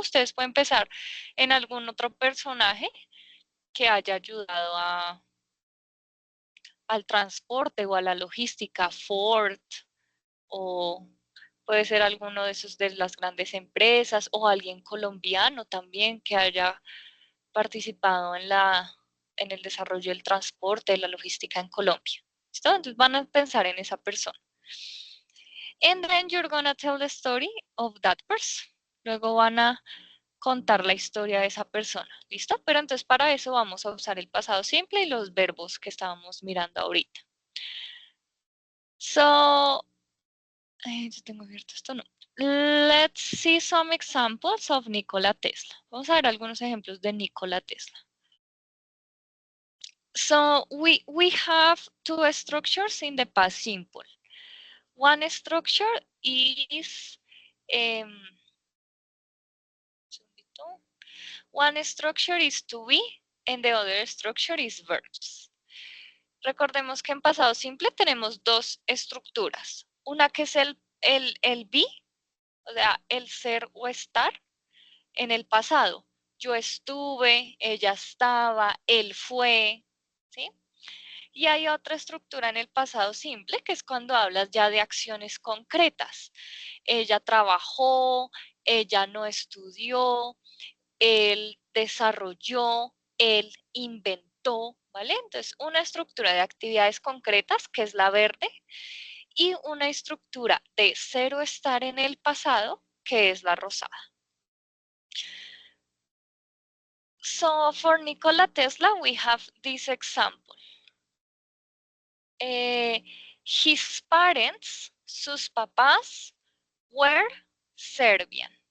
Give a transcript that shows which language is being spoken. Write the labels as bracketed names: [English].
[Spanish] Ustedes pueden pensar en algún otro personaje que haya ayudado al transporte o a la logística, Ford, o puede ser alguno de esos de las grandes empresas, o alguien colombiano también que haya participado en el desarrollo del transporte, de la logística en Colombia. ¿Listo? Entonces van a pensar en esa persona. [English] And then you're gonna tell the story of that person. [Spanish] Luego van a contar la historia de esa persona. ¿Listo? Pero entonces para eso vamos a usar el pasado simple y los verbos que estábamos mirando ahorita. So, yo tengo abierto esto, no. [English] Let's see some examples of Nikola Tesla. [Spanish] Vamos a ver algunos ejemplos de Nikola Tesla. [English] So we have two structures in the past simple. One structure is to be and the other structure is verbs. [Spanish] Recordemos que en pasado simple tenemos dos estructuras. Una que es el be, o sea, el ser o estar en el pasado. Yo estuve, ella estaba, él fue, ¿sí? Y hay otra estructura en el pasado simple, que es cuando hablas ya de acciones concretas. Ella trabajó, ella no estudió, él desarrolló, él inventó, ¿vale? Entonces, una estructura de actividades concretas, que es la verde, y una estructura de ser o estar en el pasado, que es la rosada. [English] So, for Nikola Tesla, we have this example. His parents, [Spanish] sus papás, [English] were Serbian.